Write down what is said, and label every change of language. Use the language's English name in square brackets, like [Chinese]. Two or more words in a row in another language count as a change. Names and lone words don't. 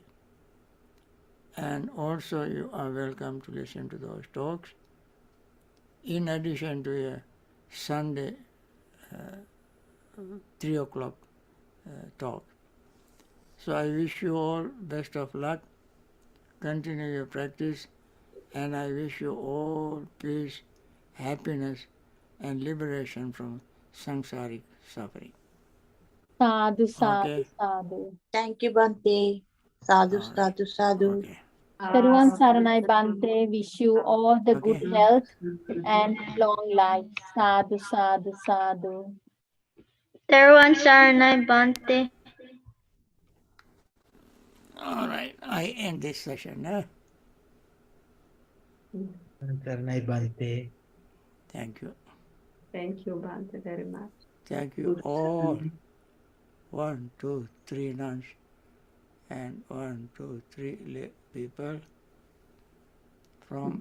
[English] And also you are welcome to listen to those talks, in addition to a Sunday 3 o'clock talk. So I wish you all best of luck, continue your practice, and I wish you all peace, happiness, and liberation from samsaric suffering. [Pali] Sadhu, sadhu, [English] Okay. [Pali] sadhu. [English] Thank you, [Pali] Bhante. Sadhu, [English] All right. [Pali] sadhu, sadhu. [English] Okay. Everyone, [Pali] Saranai Bhante, [English] wish you all the good Okay. health and long life. [Pali] Sadhu, sadhu, sadhu. [English] Everyone, [Pali] Saranai Bhante. [English] All right. I end this session. [Pali] Saranai Bhante. [English] Thank you. Thank you, Bhante, very much. Thank you all. 1, 2, 3 nuns and 1, 2, 3 people from